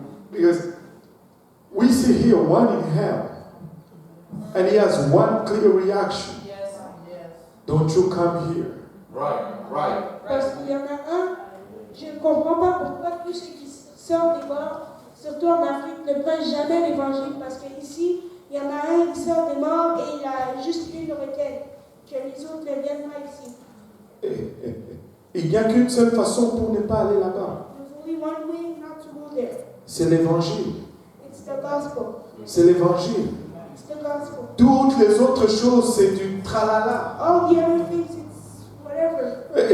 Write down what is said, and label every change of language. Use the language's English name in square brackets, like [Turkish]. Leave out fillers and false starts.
[English] Because we see here one in hell, and he has one clear reaction. Don't you come here. Right. [French] Parce qu'il y en a un, je ne comprends pas pourquoi tous ceux qui sortent des morts, surtout en Afrique, ne prêchent jamais l'évangile. Parce qu'ici, il y en a un qui sort des morts et il a juste une requête, que les autres ne viennent pas ici. Il n'y a qu'une seule façon pour ne pas aller là-bas. [English] There's only one way not to go there. [French] C'est l'évangile. [English] It's the gospel. [French] C'est l'évangile. [English] It's the gospel. [French] Toutes les autres choses, c'est du tralala. [English] All the other things, it's whatever.